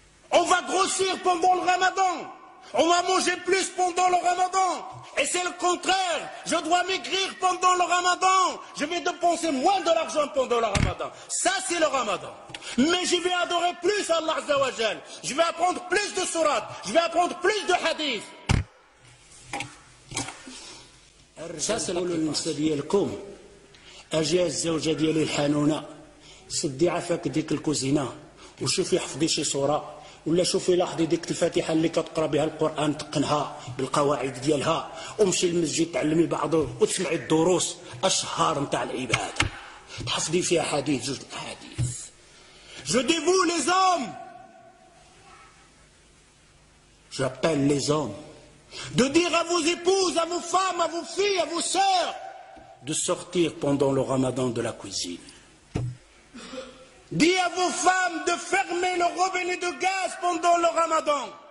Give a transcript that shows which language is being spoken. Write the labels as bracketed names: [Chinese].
[French] On va grossir pendant le Ramadan. On va manger plus pendant le Ramadan. Et c'est le contraire. Je dois maigrir pendant le Ramadan. Je vais dépenser moins de l'argent pendant le Ramadan. Ça, c'est le Ramadan. Mais je vais adorer plus Allah Azza wa Jal. Je vais apprendre plus de surat. Je vais apprendre plus de hadith. Ça, c'est [Arabic] النساء ديالكم اجي الزوجه ديالي الحنونه سدي عافاك ديك الكوزينه وشوفي حفظي شي صوره ولا شوفي لاحظي ديك الفاتحه اللي كتقرا بها القران تقنها بالقواعد ديالها ومشي للمسجد تعلمي بعضه وتسمعي الدروس اشهار نتاع العباده تحفظي فيها حديث جوج احاديث. [French] Je dévoue les hommes. J'appelle les hommes de dire à vos épouses, à vos femmes, à vos filles, à vos sœurs de sortir pendant le Ramadan de la cuisine. Dis à vos femmes de fermer le robinet de gaz pendant le Ramadan.